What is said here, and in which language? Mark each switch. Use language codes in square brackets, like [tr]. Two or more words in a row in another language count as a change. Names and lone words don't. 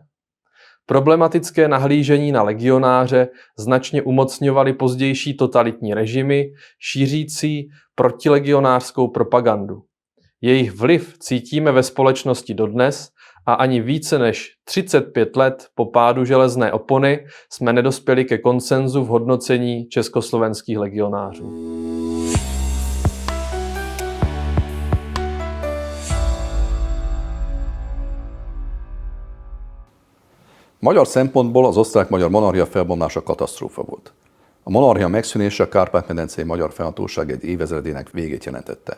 [cs] Problematické nahlížení na legionáře značně umocňovaly pozdější totalitní režimy, šířící protilegionářskou propagandu. Jejich vliv cítíme ve společnosti dodnes a ani více než 35 let po pádu železné opony jsme nedospěli ke konsenzu v hodnocení československých legionářů. [hu] Magyar szempontból az osztrák-magyar monarchia felbomlása katasztrófa volt. A monarchia megszűnése a Kárpát-medencei magyar fennhatóság egy évezredének végét jelentette.